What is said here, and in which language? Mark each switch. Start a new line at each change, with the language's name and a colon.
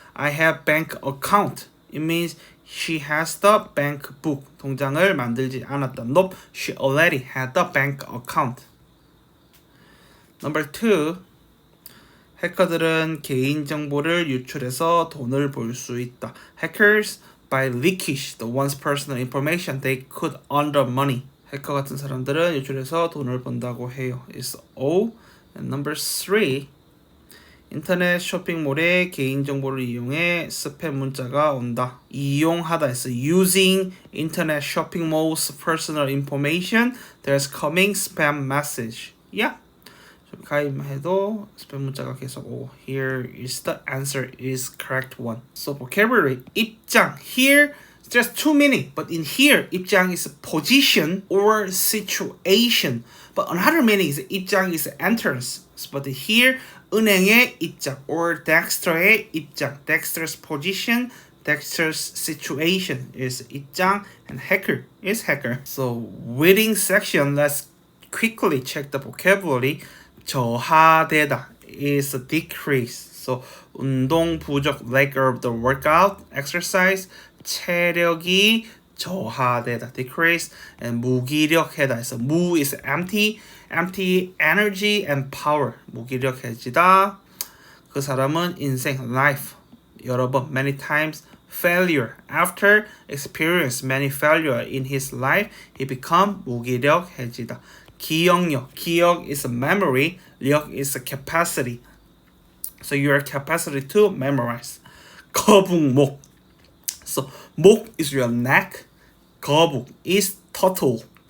English: I have bank account. It means she has the bank book.
Korean: 통장을 만들지 않았다.
English: Nope, she already had the bank account.
Korean: Number two, 해커들은 개인정보를 유출해서 돈을 벌 수 있다.
English: Hackers, by leakage the one's personal information, they could earn the money.
Korean: 해커 같은 사람들은 유출해서 돈을 번다고 해요.
English: It's O.
Korean: And number three, 인터넷 쇼핑몰에 개인정보를 이용해 스팸 문자가 온다.
English: 이용하다 is using internet shopping mall's personal information. There's coming spam message. Yeah.
Korean: 가입해도 스팸 문자가 계속 오고.
English: Here is the answer is correct one. So vocabulary 입장. Here just two meaning, but in here 입장 is position or situation. But another meaning is 입장 is entrance. But here 은행의 입장 or Dexter의 입장. Dexter's position, Dexter's situation is 입장, and hacker is hacker. So waiting section, let's quickly check the vocabulary. 저하되다 is decrease. So 운동 부족, lack of the workout, exercise.
Korean: 체력이 저하되다, decrease. And 무기력하다.
English: So 무 is empty energy and power.
Korean: 무기력해지다. 그 사람은 인생, life, 여러 번,
English: many times,
Korean: failure.
English: After experience many failure in his life, he become 무기력해지다. 기억력, 기억 is a memory, 력 is a capacity. So your capacity to memorize.
Korean: 거북목.
English: So 목 is your neck, 거북 is turtle.